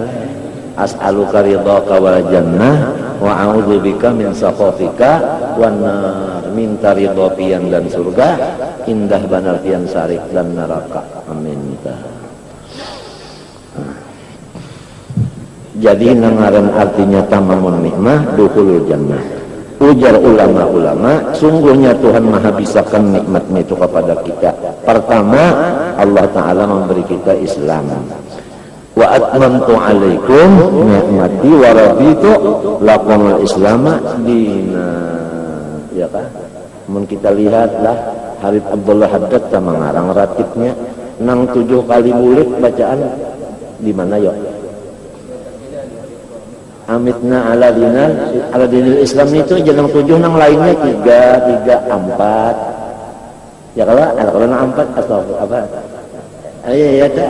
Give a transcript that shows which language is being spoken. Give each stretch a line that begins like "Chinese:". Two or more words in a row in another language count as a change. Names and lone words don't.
Arabic: أسألك رضاك والجنة وأعوذ بك من سخطك والنار.
Banjar: Minta ridho pian dan surga, indah banar pian sarik dan neraka. Amin. Jadi nangaran artinya
Arabic: تمام النعمة دخول الجنة.
Banjar: Ujar ulama-ulama, sungguhnya Tuhan maha bisakan nikmatnya itu kepada kita. Pertama, Allah Ta'ala memberi kita Islam.
Arabic: وأتممت عليكم نعمتي ورضيت لكم الإسلام دينا.
Banjar: Ya kan? Mun kita lihatlah Habib Abdullah Haddad sama ngarang ratibnya nang 7 kali bulik bacaan di mana yuk?
Arabic: أمتنا على دين الإسلام
Banjar: itu jangan 7 nang lainnya 3, 4. Ya kalau nang 4 atau apa? Iya tak.